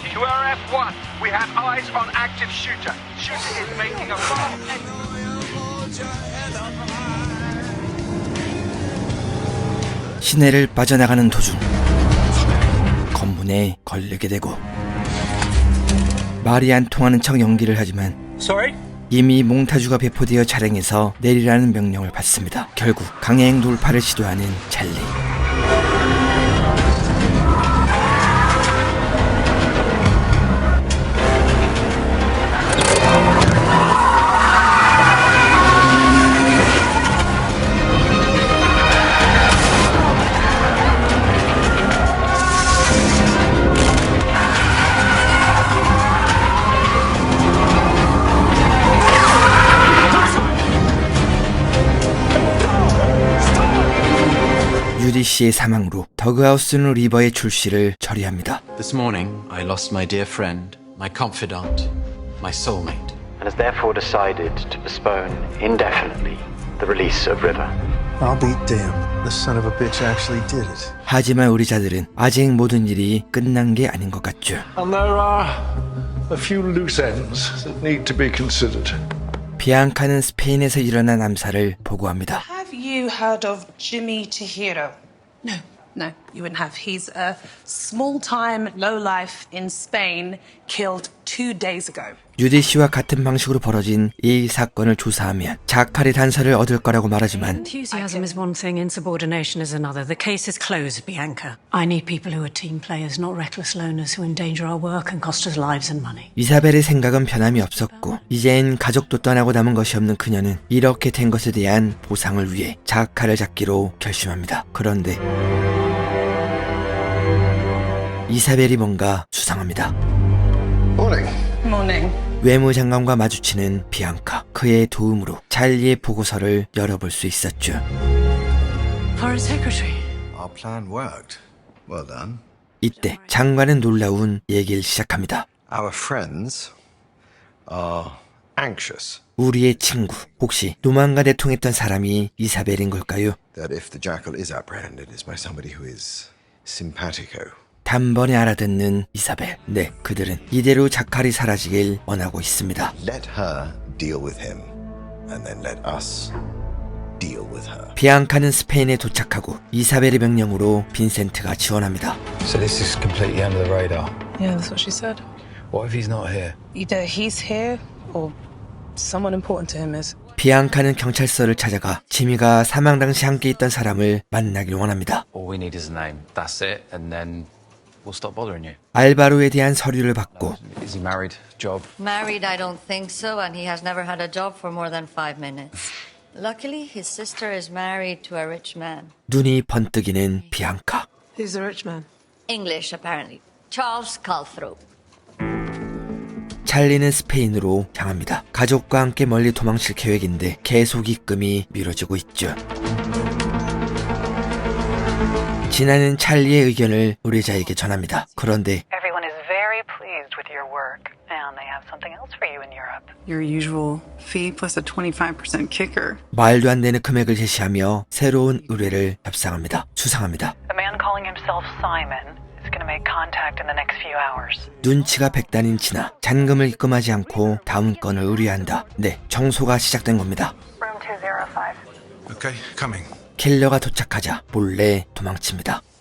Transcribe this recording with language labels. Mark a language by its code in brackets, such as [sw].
[en] To our F1, we have eyes on active shooter. Shooter is making a fast exit. [ko] 시내를 빠져나가는 도중 검문에 걸리게 되고 말이 안 통하는 척 연기를 하지만 [en] Sorry? [ko] 이미 몽타주가 배포되어 차량에서 내리라는 명령을 받습니다. 결국 강행 돌파를 시도하는 찰리. 유디 씨의 사망으로 더그하우스는 리버의 출시를 처리합니다. [en] This morning, I lost my dear friend, my confidant, my soulmate, and has therefore decided to postpone indefinitely the release of River. I'll be damned. The son of a bitch actually did it. [ko] 하지만 의뢰자들은 아직 모든 일이 끝난 게 아닌 것 같죠. [en] And there are a few loose ends that need to be considered. [ko] 비앙카는 스페인에서 일어난 암살을 보고합니다. [en] Have you heard of Jimmy Tahiro? No, you wouldn't have. He's a small-time lowlife in Spain, killed 2 days ago. [ko] 유디 씨와 같은 방식으로 벌어진 이 사건을 조사하면 자칼의 단서를 얻을 거라고 말하지만 [en] Enthusiasm is one thing, insubordination is another. The case is closed, Bianca. I need people who are team players, not reckless loners who endanger our work and cost us lives and money. [ko] 이사벨의 생각은 변함이 없었고 이젠 가족도 떠나고 남은 것이 없는 그녀는 이렇게 된 것에 대한 보상을 위해 자칼을 잡기로 결심합니다. 그런데 이사벨이 뭔가 수상합니다. [en] Morning. [ko] 외무장관과 마주치는 비앙카. 그의 도움으로 찰리의 보고서를 열어볼 수 있었죠. [en] Foreign Secretary. Our plan worked. Well done. [ko] 이때 장관은 놀라운 얘기를 시작합니다. [en] Our friends are anxious. [ko] 우리의 친구. 혹시 도망가 대통했던 사람이 이사벨인 걸까요? [en] That if the jackal is apprehended, it's by somebody who is simpatico. [ko] 단번에 알아듣는 이사벨. 네, 그들은 이대로 자칼이 사라지길 원하고 있습니다. [en] Let her deal with him, and then let us deal with her. [ko] 비앙카는 스페인에 도착하고 이사벨의 명령으로 빈센트가 지원합니다. [en] So this is completely under the radar. Yeah, that's what she said. What if he's not here? Either he's here or someone important to him is. [ko] 비앙카는 경찰서를 찾아가 지미가 사망 당시 함께 있던 사람을 만나길 원합니다. [en] All we need is a name. That's it, and then we'll stop bothering you. [ko] 알바로에 대한 서류를 받고 [en] Is he married? Job? Married, I don't think so, and he has never had a job for more than 5 minutes. Luckily, his sister is married to a rich man. [ko] 눈이 번뜩이는 비앙카. [en] Who's the rich man? English, apparently. Charles Calthrope. [ko] 찰리는 스페인으로 향합니다. 가족과 함께 멀리 도망칠 계획인데 계속 입금이 미뤄지고 있죠. 진아는 찰리의 의견을 의뢰자에게 전합니다. 그런데 [en] Everyone is very pleased with your work, and they have something else for you in Europe. Your usual fee plus a 25% kicker. [ko] 말도 안 되는 금액을 제시하며 새로운 의뢰를 협상합니다. 수상합니다. [en] The man calling himself Simon is going to make contact in the next few hours. [ko] 눈치가 백단인 진아. 잔금을 입금하지 않고 다음 건을 의뢰한다. 네, 정소가 시작된 겁니다. [en] Room 205. Okay, coming. [ko] 킬러가 도착하자 몰래 도망칩니다.